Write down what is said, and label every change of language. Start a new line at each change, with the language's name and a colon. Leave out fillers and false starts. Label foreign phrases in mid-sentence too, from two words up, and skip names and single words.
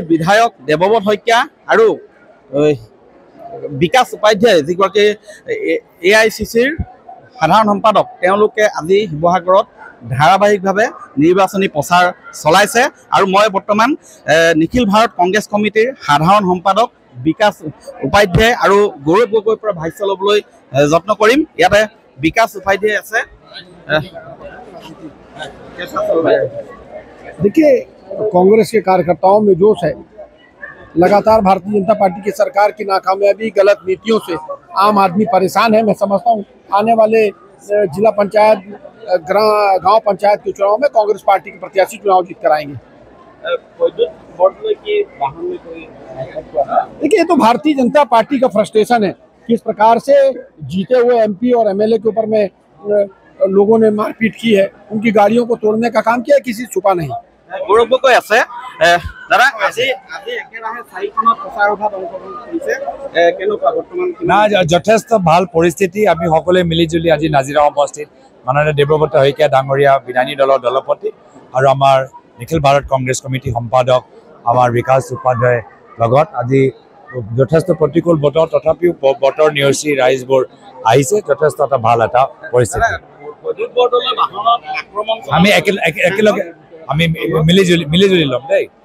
Assamese: বিধায়ক দেৱব্ৰত শইকীয়া আৰু বিকাশ উপাধ্যায় যিগৰাকী AICCৰ সাধাৰণ সম্পাদক তেওঁলোকে আজি শিৱসাগৰত ধাৰাবাহিকভাৱে নিৰ্বাচনী প্ৰচাৰ চলাইছে আৰু মই বৰ্তমান নিখিল ভাৰত কংগ্ৰেছ কমিটিৰ সাধাৰণ সম্পাদক বিকাশ উপাধ্যায় আৰু গৌৰৱ গগৈৰ পৰা ভাষ্য ল'বলৈ যত্ন কৰিম। ইয়াতে বিকাশ উপাধ্যায় আছে।
Hindi: देखिए, कांग्रेस के कार्यकर्ताओं में जोश है। लगातार भारतीय जनता पार्टी की सरकार की नाकामयाबी, गलत नीतियों से आम आदमी परेशान है। मैं समझता हूँ आने वाले जिला पंचायत, गांव पंचायत के चुनाव में कांग्रेस पार्टी के प्रत्याशी चुनाव जीत कर आएंगे। देखिए, ये तो भारतीय जनता पार्टी का फ्रस्ट्रेशन है। किस प्रकार से जीते हुए MP और MLA के ऊपर में लोगों ने मारपीट की है, उनकी गाड़ियों को तोड़ने का काम किया है, किसी छुपा नहीं।
Assamese: गौरव गगৈ আছে দাদা আজি একেৰাহে 4খনত প্ৰচাৰ সভাত অংশগ্ৰহণ কৰিছে কেনেকুৱা বৰ্তমান না যথেষ্ট ভাল পৰিস্থিতি আমি সকলোৱে মিলিজুলি আজি নাজিৰা সমষ্টিত মাননীয় দেৱব্ৰত শইকীয়া ডাঙৰীয়া বিধানী দলৰ দলপতি আৰু আমাৰ নিখিল ভাৰত কংগ্ৰেছ কমিটি সম্পাদক আমাৰ বিকাশ উপাধ্যায় লগত আজি যথেষ্ট প্ৰতিকূল বতৰ তথাপিও বতৰ নিয়সী ৰাইজবোৰ আহিছে যথেষ্ট এটা ভাল এটা পৰিস্থিতি আমি একেলগে আমি মিলিজুলি ল'ম দেই।